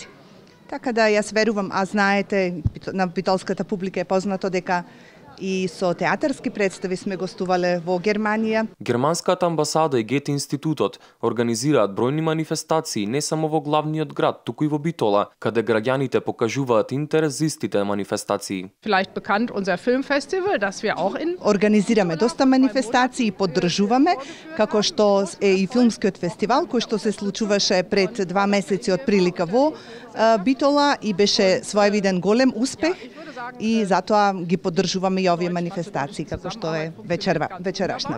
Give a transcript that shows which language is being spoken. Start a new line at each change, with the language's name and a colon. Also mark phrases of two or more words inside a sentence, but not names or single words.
Macedonian: Така да јас верувам, а знаете, на битолската публика е познато дека и со театарски представи сме гостувале во Германија. Германската амбасада и Гете институтот организираат бројни манифестации не само во главниот град, туку и во Битола, каде граѓаните покажуваат интерес за истите манифестации.
German: Vielleicht bekannt unser Filmfestival, das wir auch in
Macedonian: Организираме доста манифестации и поддржуваме, како што е и филмскиот фестивал кој што се случуваше пред 2 месеци од прилика во Битола и беше своевиден голем успех и затоа ги поддржуваме и овие манифестации како што е вечерашнава.